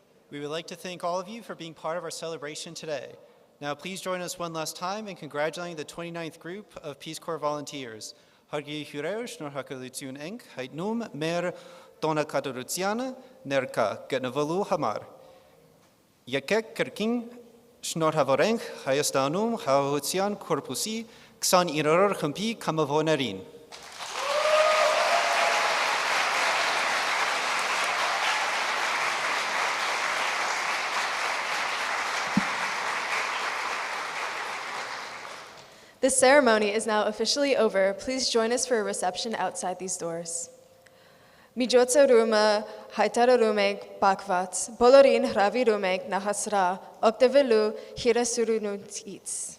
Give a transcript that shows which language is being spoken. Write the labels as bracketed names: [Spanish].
[English] We would like to thank all of you for being part of our celebration today. Now please join us one last time in congratulating the 29th group of Peace Corps volunteers. [Armenian] Հարգելի հյուրեր, շնորհակալություն ենք հայտնում մեր տոնակատարությանը ներկա գտնվելու համար։ Եկեք կրկին շնորհավորենք Հայաստանում Խաղաղության կորպուսի 29-րդ խմբի կամավորներին։ [English] This ceremony is now officially over. Please join us for a reception outside these doors. [Armenian] Միջոցառումը հայտարարում ենք բակված, բոլորին հրավիրում ենք նախասրահ օգտվելու հյուրասիրությունից։